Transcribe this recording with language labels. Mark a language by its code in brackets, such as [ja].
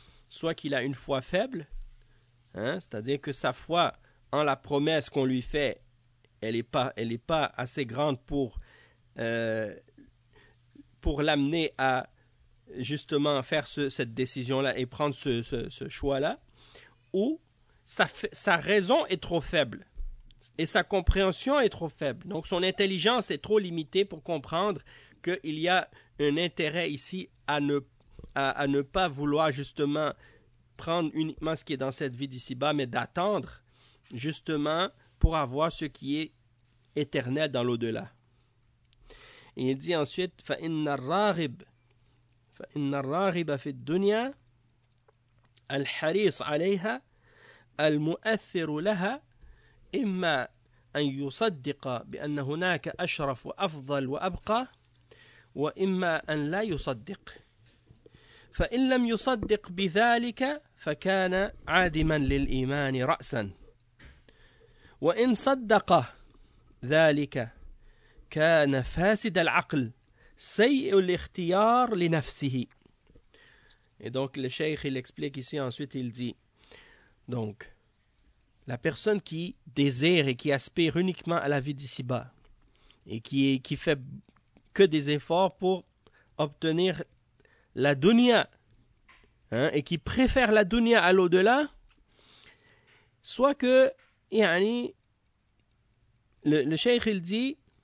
[fr] Soit qu'il a une foi faible, hein, c'est-à-dire que sa foi en la promesse qu'on lui fait, elle n'est pas assez grande pour l'amener à justement faire cette décision-là et prendre ce choix-là, ou sa raison est trop faible et sa compréhension est trop faible. Donc son intelligence est trop limitée pour comprendre qu'il y a un intérêt ici à ne pas vouloir justement prendre uniquement ce qui est dans cette vie d'ici-bas, mais d'attendre justement pour avoir ce qui est éternel dans l'au-delà. Et il dit ensuite, [ar] فإن الراغب في الدنيا الحريص عليها المؤثر لها إما أن يصدق بأن هناك أشرف وأفضل وأبقى وإما أن لا يصدق فإن لم يصدق بذلك فكان عادما للإيمان رأسا وإن صدق ذلك كان فاسد العقل سيء الاختيار لنفسه. [fr] Et donc le cheikh il explique ici, ensuite il dit, donc la personne qui désire et qui aspire uniquement à la vie d'ici-bas et qui fait que des efforts pour obtenir la dunya, hein, et qui préfère la dunya à l'au-delà, soit que yani, le cheikh il dit,